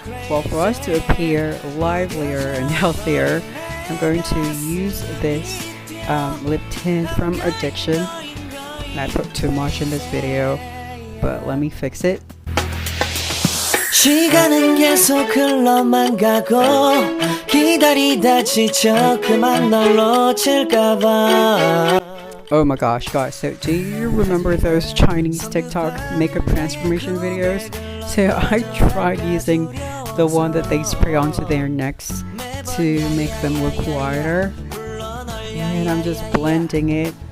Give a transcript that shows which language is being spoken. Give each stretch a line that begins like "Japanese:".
English: Well, for us to appear livelier and healthier, I'm going to use this lip tint from Addiction. And I put too much in this video, but let me fix it.
Korean: 시간은 계속 흘러만 가고 기다리다 지쳐 그만 널 놓칠까봐.
English: Oh my gosh, guys, so do you remember those Chinese TikTok makeup transformation videos? So I tried using the one that they spray onto their necks to make them look wider, and I'm just blending it.